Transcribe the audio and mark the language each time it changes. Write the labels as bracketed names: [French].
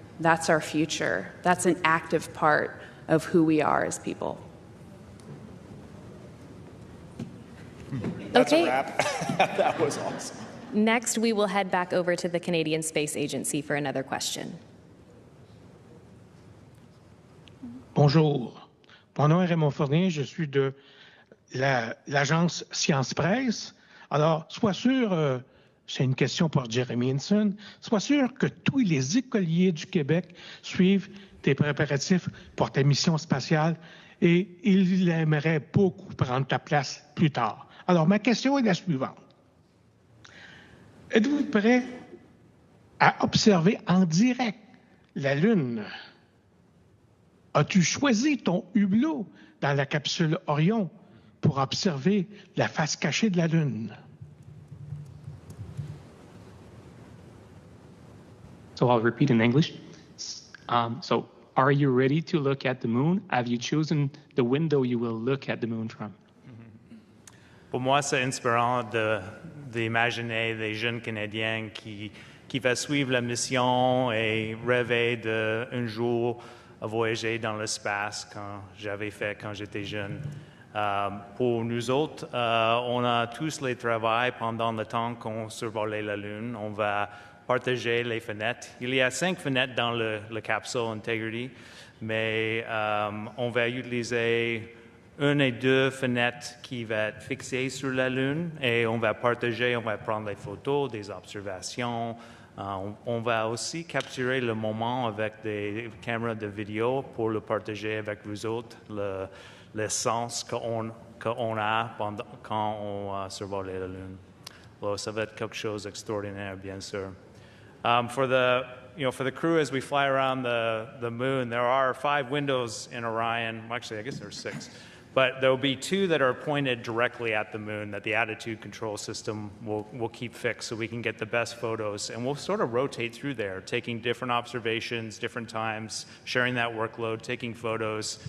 [English] That's our future. That's an active part of who we are as people. That's Okay. a wrap. That was awesome. Next, we will head back over to the Canadian Space Agency for another question. [French] Bonjour. Mon nom est Raymond Fournier. Je suis de l'agence Science Presse. Alors, sois sûr, c'est une question pour Jeremy Hinson, sois sûr que tous les écoliers du Québec suivent tes préparatifs pour ta mission spatiale et ils aimeraient beaucoup prendre ta place plus tard. Alors, ma question est la suivante. Êtes-vous prêt à observer en direct la Lune? As-tu choisi ton hublot dans la capsule Orion pour observer la face cachée de la Lune? [English] So I'll repeat in English. So are you ready to look at the moon? Have you chosen the window you will look at the moon from? [French] Pour moi, c'est inspirant d'imaginer des jeunes Canadiens qui vont suivre la mission et rêver d'un jour voyager dans l'espace quand j'avais fait quand j'étais jeune. Pour nous autres, on a tous les travaux pendant le temps qu'on survolait la Lune. On va partager les fenêtres. Il y a 5 fenêtres dans la capsule Integrity, mais on va utiliser 1 et 2 fenêtres qui vont être fixées sur la Lune et on va partager, on va prendre des photos, des observations. On va aussi capturer le moment avec des caméras de vidéo pour le partager avec vous autres, le sens qu'on a quand on survole la Lune. Alors, ça va être quelque chose d'extraordinaire, bien sûr. [English] For the crew, as we fly around the moon, there are 5 windows in Orion. Actually, I guess there's 6. But there will be 2 that are pointed directly at the moon that the attitude control system will keep fixed so we can get the best photos. And we'll sort of rotate through there, taking different observations, different times, sharing that workload, taking photos.